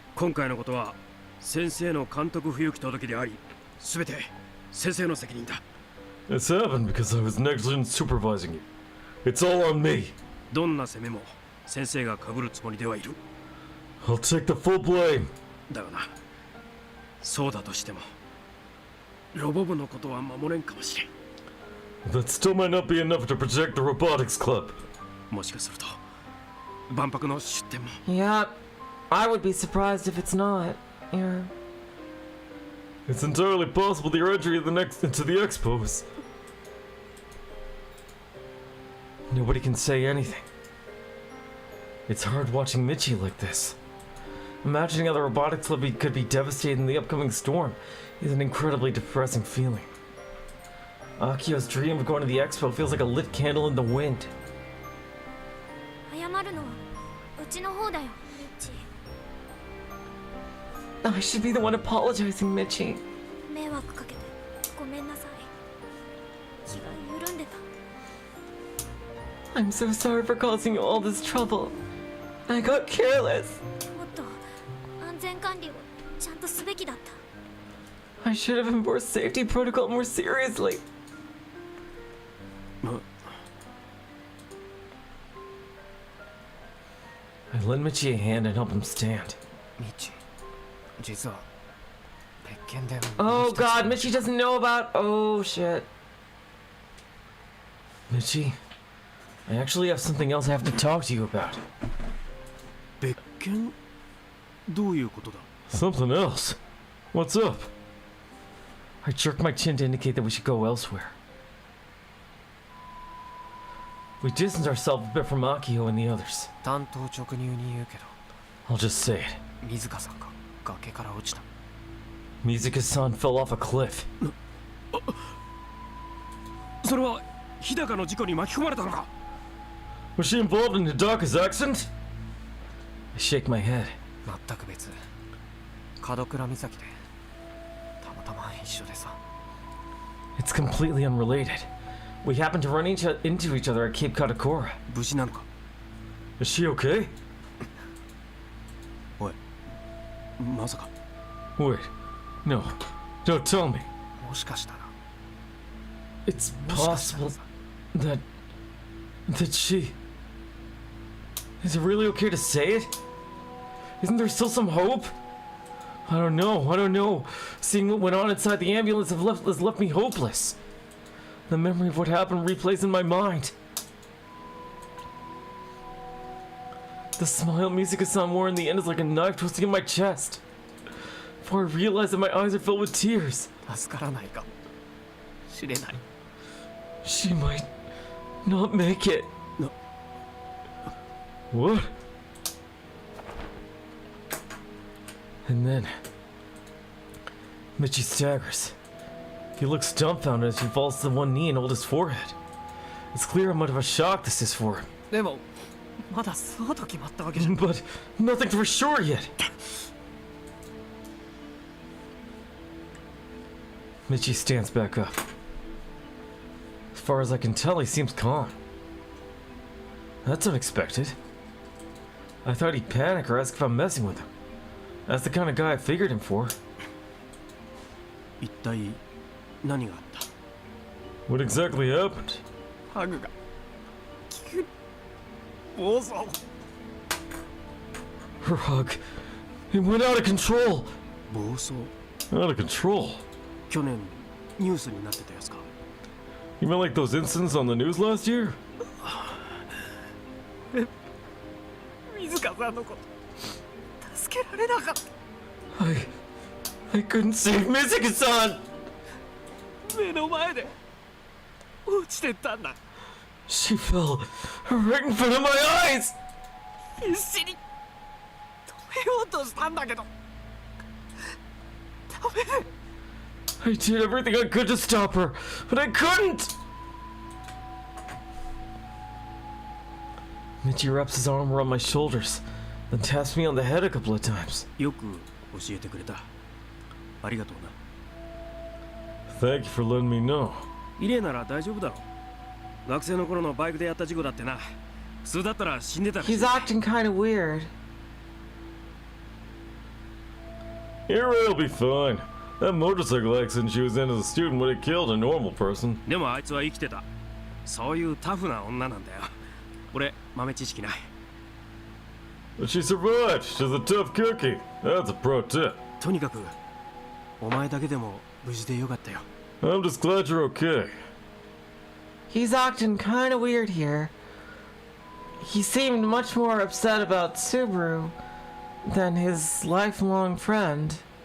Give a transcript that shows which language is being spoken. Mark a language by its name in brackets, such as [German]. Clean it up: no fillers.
[Japanese] 今回のことは先生の監督不行き届きであり、すべて先生の責任だ。 [English] This happened because I was negligent supervising you. It's all on me. [Japanese] どんな責めも先生が被るつもりではいる。 [English] I'll take the full blame. [Japanese] だがな、そうだとしてもロボ部のことは守れんかもしれん。 [English] That still might not be enough to protect the Robotics Club. [Japanese] もしかすると万博の出展も。 [English] Yeah, I would be surprised if it's not. Yeah. It's entirely possible the entry into the expos. Nobody can say anything. It's hard watching Michi like this. Imagining how the Robotics Club could be devastated in the upcoming storm is an incredibly depressing feeling. Akio's dream of going to the expo feels like a lit candle in the wind. [Japanese] 謝るのはうちの方だよミッチ [English] I should be the one apologizing, Michi. [Japanese] 迷惑かけてごめんなさい気が緩んでた [English] I'm so sorry for causing you all this trouble. I got careless. [Japanese] もっと安全管理をちゃんとすべきだった [English] I should have enforced safety protocol more seriously. I lend Michi a hand and help him stand. [Japanese] ミッチ、実は別件で [English] Oh god, Michi doesn't know about. Oh shit. Michi, I actually have something else I have to talk to you about. [Japanese] 別件？どういうことだ？ [English] Something else. What's up? I jerk my chin to indicate that we should go elsewhere. We distanced ourselves a bit from Akio and the others. [Japanese] 単刀直入に言うけど [English] I'll just say it. [Japanese] 水香さんが崖から落ちた。 [English] Mizuka-san fell off a cliff. [Japanese] それは日高の事故に巻き込まれたのか？ [English] Was she involved in Hidaka's accident? I shake my head. [Japanese] 全く別。門倉岬でたまたま一緒でさ。 [English] It's completely unrelated. We happened to run into each other at Cape Katakura. [Japanese] 無事なのか？ [English] Is she okay? [Japanese] おい、まさか。 [English] Wait. No. Don't tell me. [Japanese] もしかしたら [English] It's [Japanese] もしかしたら [English] possible [Japanese] さ [English] that she... Is it really okay to say it? Isn't there still some hope? I don't know. Seeing what went on inside the ambulance has left me hopeless. The memory of what happened replays in my mind. The smile Mizuka-san wore in the end is like a knife twisting in my chest. Before I realize that my eyes are filled with tears. [Japanese] 助からないか知れない。 [English] She might not make it. No. What? And then Michi staggers. He looks dumbfounded as he falls to one knee and holds his forehead. It's clear how much of a shock this is for him. [Japanese] でもまだそうと決まったわけじゃん。 [English] But nothing for sure yet. Michi stands back up. As far as I can tell, he seems calm. That's unexpected. I thought he'd panic or ask if I'm messing with him. That's the kind of guy I figured him for. [Japanese] 一体何があった？ [English] What exactly happened? [Japanese] ハグが急に暴走。 [English] Her hug. It went out of control. [Japanese] 暴走？ [English] Out of control. [Japanese] 去年ニュースになってたやつか？ [English] You meant like those incidents on the news last year? [Japanese] 水香さんのこと助けられなかった。 [English] I couldn't save Mizuka-san! [Japanese] 目の前で落ちてったんだ。 [English] She fell right in front of my eyes! [Japanese] 必死に止めようとしたんだけどダメで。 [English] I did everything I could to stop her, but I couldn't! Michi wraps his arm around my shoulders, then taps me on the head a couple of times. [Japanese] よく教えてくれた。ありがとうな。 [English] Thank you for letting me know. [Japanese] イレなら大丈夫だろう。学生の頃のバイクでやった事故だってな。普通だったら死んでたらしい。 [English] He's acting kind of weird. Ira'll be fine. That motorcycle accident she was in as a student would have killed a normal person. [Japanese] でもあいつは生きてた。そういうタフな女なんだよ。俺豆知識ない。 [English] But she survived. She's a tough cookie. That's a pro tip. [Japanese] とにかくお前だけでも無事でよかったよ。 [English] I'm just glad you're okay. He's acting kind of weird here. He seemed much more upset about Subaru than his lifelong friend.